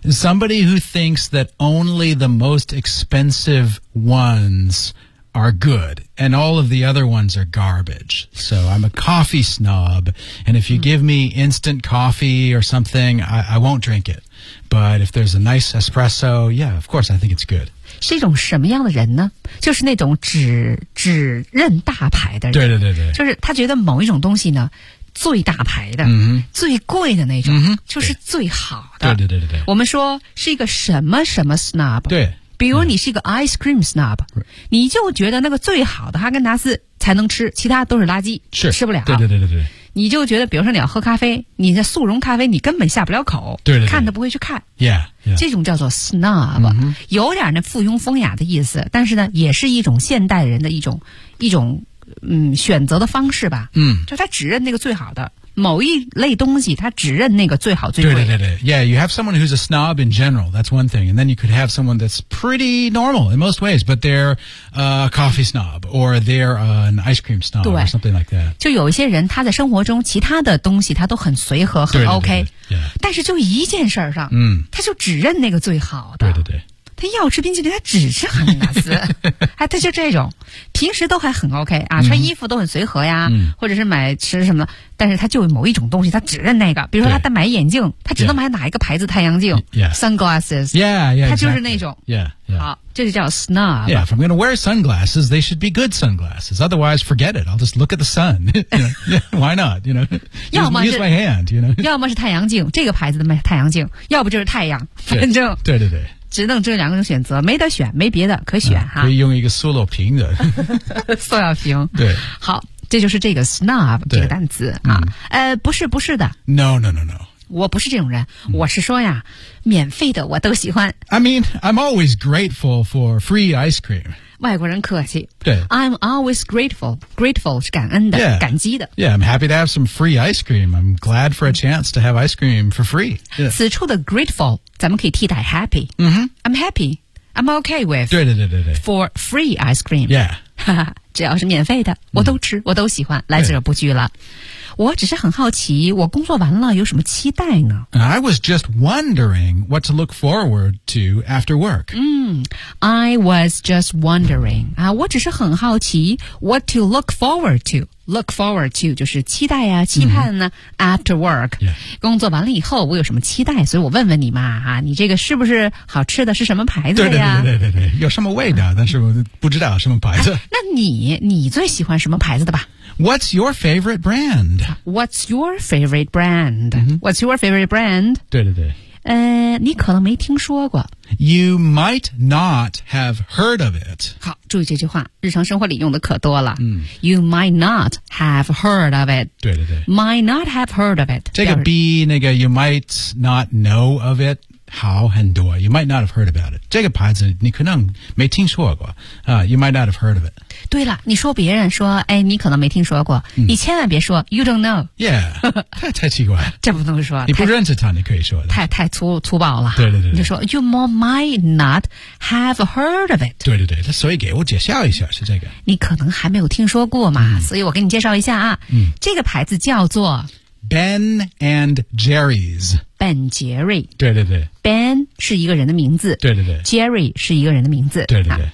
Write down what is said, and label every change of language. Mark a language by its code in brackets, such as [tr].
[en] Somebody who thinks that only the most expensive ones are good And all of the other ones are garbage So I'm a coffee snob And if you、嗯、give me instant coffee or something I won't drink it But if there's a nice espresso Yeah, of course, I think it's good [zh] 是一种什么样的人呢就是那种只认大牌的人。对对对对。就是他觉得某一种东西呢最大牌的、嗯、最贵的那种、嗯、就是最好的。对对对对对。我们说是一个什么什么 snob。对。比如你是一个 ice cream snob、嗯。你就觉得那个最好的哈根达斯才能吃其他都是垃圾。是。吃不了。对对对对对。你就觉得比如说你要喝咖啡你的速溶咖啡你根本下不了口。对对对。看都不会去看。 [en] Yeah. [zh] 这种叫做 snob、嗯、有点那附庸风雅的意思但是呢也是一种现代人的一种嗯选择的方式吧嗯就他只认那个最好的某一类东西他只认那个最好最贵 [en] 对对对 Yeah, you have someone who's a snob in general, that's one thing, and then you could have someone that's pretty normal in most ways, but they're a coffee snob, or they're an ice cream snob, or something like that. [zh] 就有一些人他在生活中其他的东西他都很随和很 OK, 对对对、yeah. 但是就一件事儿上、嗯、他就只认那个最好的。对对对。他要吃冰淇淋他只吃哈根达斯哎他就这种平时都还很 OK 啊穿衣服都很随和呀、嗯、或者是买吃什么的但是他就某一种东西他只认那个比如说他在买眼镜他只能买哪一个牌子太阳镜、 [en] yeah. sunglasses yeah, yeah, [zh] 他就是那种、 [en] exactly. yeah, yeah. [zh] 好这就叫 snob [en] yeah if I'm gonna wear sunglasses they should be good sunglasses otherwise forget it I'll just look at the sun why not you know [zh] 要么 [en] use my hand you know [zh] 要么是太阳镜这个牌子的太阳镜要不就是太阳反正对对对只能这两个选择没得选没别的可选、啊、可以用一个塑料瓶的塑料瓶对好这就是这个 snob 这个单词、啊嗯、不是的 [en] No [zh] 我不是这种人、嗯、我是说呀免费的我都喜欢 [en] I mean I'm always grateful for free ice cream [zh] 外国人客气。对。 [en] I'm always grateful. Grateful [zh] 是感恩的、 [en] yeah. [zh] 感激的。 [en] Yeah, I'm happy to have some free ice cream. I'm glad for a chance to have ice cream for free.、Yeah. [zh] 此处的 grateful, 咱们可以替代 happy.、 Mm-hmm. [en] I'm happy. I'm okay with. [zh] 对对对对对。 [en] For free ice cream. Yeah. [zh] 只要是免费的我都吃、我都喜欢来者不拒了。我只是很好奇我工作完了有什么期待呢 [en] I was just wondering what to look forward to after work.、 I was just wondering.、 [zh] 我只是很好奇 [en] what to look forward to. [zh] Look forward to 就是期待啊期盼呢、 [en] after work.、 Yeah. [zh] 工作完了以后我有什么期待所以我问问你嘛、你这个是不是好吃的是什么牌子的呀对对对对对对有什么味道但是我不知道什么牌子。那你最喜欢什么牌子的吧 [en] What's your favorite brand? What's your favorite brand?、 Mm-hmm. What's your favorite brand? [zh] 对对对。你可能没听说过。 [en] You might not have heard of it. [zh] 好，注意这句话，日常生活里用的可多了。嗯。 [en] You might not have heard of it. [zh] 对对对。 [en] Might not have heard of it. [zh] 这个 B, 那个 [en] you might not know of it, [zh] 好很多。 [en] You might not have heard about it. [zh] 这个牌子你可能没听说过。 [en] You might not have heard of it. [zh] 对了你说别人说哎你可能没听说过、你千万别说 [en] you don't know. [zh] Yeah, 太奇怪了。这不能说。你不认识他你可以说的。太粗暴了。对对 对, 对。你就说 [en] you more might not have heard of it. [zh] 对对对所以给我介绍一下是这个。你可能还没有听说过嘛、所以我给你介绍一下啊。嗯、这个牌子叫做 [en] Ben and Jerry's. Ben Jerry. [zh] 对对对。 Ben 是一个人的名字。对对对。 Jerry 是一个人的名字。对对对。